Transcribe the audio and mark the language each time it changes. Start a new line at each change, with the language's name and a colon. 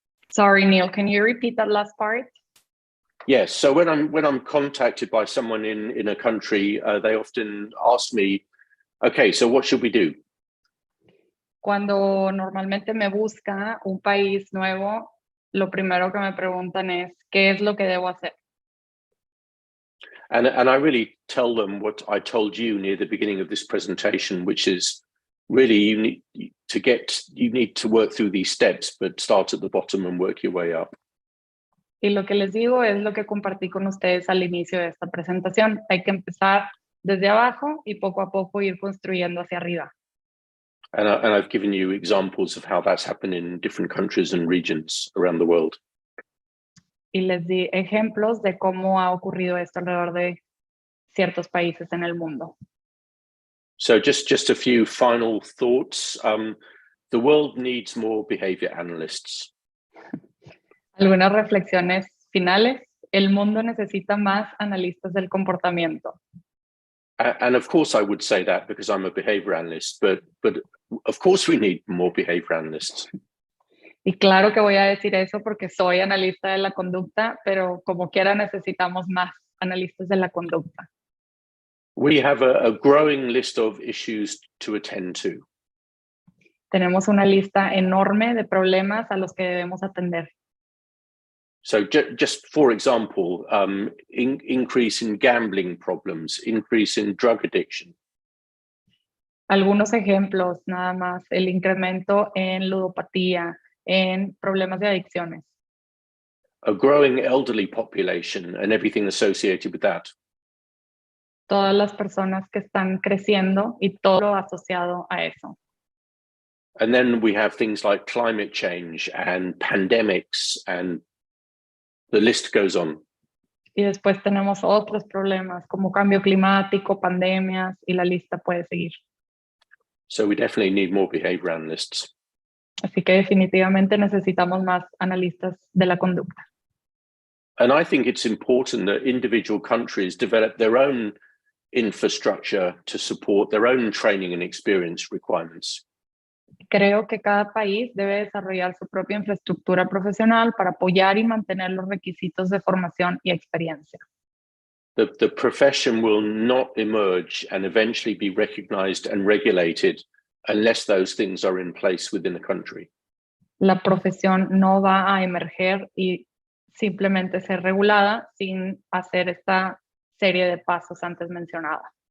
English: Sorry, Neill, can you repeat that last part? Yes. So when I'm contacted by someone in a country, they often ask me, "Okay, so what should we do?"
Spanish: Cuando normalmente me busca un país nuevo, lo primero que me preguntan es, ¿qué es lo que debo hacer?
English: And I really tell them what I told you near the beginning of this presentation, which is really you need to work through these steps, but start at the bottom and work your way up.
Spanish: Y lo que les digo es lo que compartí con ustedes al inicio de esta presentación. Hay que empezar desde abajo y poco a poco ir construyendo hacia arriba.
English: And I've given you examples of how that's happened in different countries and regions around the world.
Spanish: Y les di ejemplos de cómo ha ocurrido esto alrededor de ciertos países en el mundo.
English: So just a few final thoughts. The world needs more behavior analysts.
Spanish: Algunas reflexiones finales. El mundo necesita más analistas del comportamiento.
English: And of course I would say that because I'm a behavior analyst, but of course we need more behavior analysts.
Spanish: Y claro que voy a decir eso porque soy analista de la conducta, pero como quiera necesitamos más analistas de la conducta.
English: We have a growing list of issues to attend to.
Spanish: Tenemos una lista enorme de problemas a los que debemos atender.
English: So just for example, increase in gambling problems, increase in drug addiction.
Spanish: Algunos ejemplos nada más, el incremento en ludopatía, en problemas de adicciones.
English: A growing elderly population and everything associated with that.
Spanish: Todas las personas que están creciendo y todo lo asociado a eso.
English: And then we have things like climate change and pandemics, and the list goes on.
Spanish: Y después tenemos otros problemas como cambio climático, pandemias, y la lista puede seguir.
English: So we definitely need more behavior analysts.
Spanish: Así que definitivamente necesitamos más analistas de la conducta.
English: And I think it's important that individual countries develop their own infrastructure to support their own training and experience requirements.
Spanish: Creo que cada país debe desarrollar su propia infraestructura profesional para apoyar y mantener los requisitos de formación y experiencia.
English: The profession will not emerge and eventually be recognized and regulated unless those things are in place within a country.
Spanish: La profesión no va a emerger y simplemente ser regulada sin hacer esta serie de pasos antes mencionada.